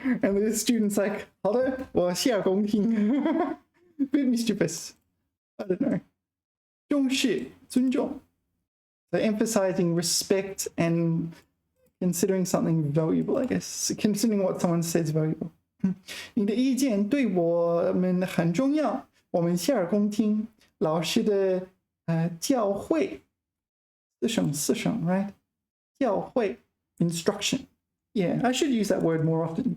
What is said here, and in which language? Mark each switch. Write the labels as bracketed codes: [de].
[en] And the student's like, [zh] 好的，我洗耳恭听 [en] Bit mischievous. I don't know. 重视，尊重 So emphasizing respect and considering something valuable, I guess. Considering what someone says valuable. [zh] 你的意见对我们很重要，我们洗耳恭听。老师的教诲，四声 right? [en] 教诲 instruction. Yeah, I should use that word more often.